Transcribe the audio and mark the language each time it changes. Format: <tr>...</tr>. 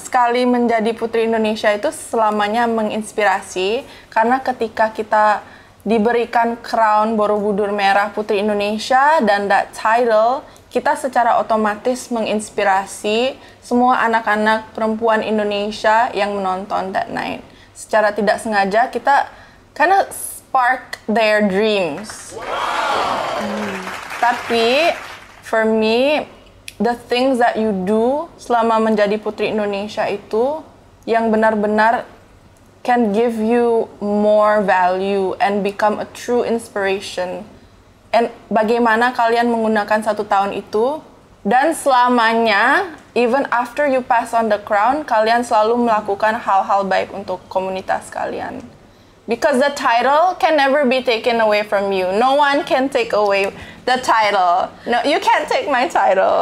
<id>Sekali menjadi Putri Indonesia itu selamanya menginspirasi, karena ketika kita diberikan crown Borobudur Merah Putri Indonesia dan</id> <en>that title,</en> <id>kita secara otomatis menginspirasi semua anak-anak perempuan Indonesia yang menonton</id> <en>that night.</en> <id>Secara tidak sengaja kita</id> <en>kind of spark their dreams. Tapi for me, the things that you do</en> <id>selama menjadi Putri Indonesia itu yang benar-benar</id> <en>can give you more value and become a true inspiration.</en> <id>And bagaimana kalian menggunakan 1 tahun itu dan selamanya,</id> <en>even after you pass on the crown,</en> <id>kalian selalu melakukan hal-hal baik untuk komunitas kalian.</id> <en>Because the title can never be taken away from you. No one can take away the title. No, you can't take my title.</en>